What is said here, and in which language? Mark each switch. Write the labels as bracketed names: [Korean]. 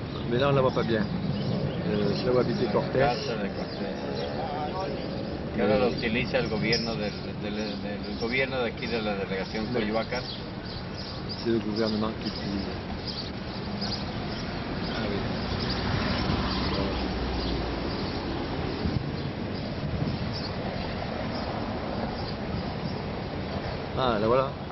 [French] Mais là, on ne la voit pas bien. C'est là où habitait Cortés. [Spanish] Casa de Cortés. Que ahora lo utiliza el gobierno del gobierno de aquí de la delegación Coyoacán. [French] C'est le gouvernement qui utilise. Ah oui. Ah, la voilà.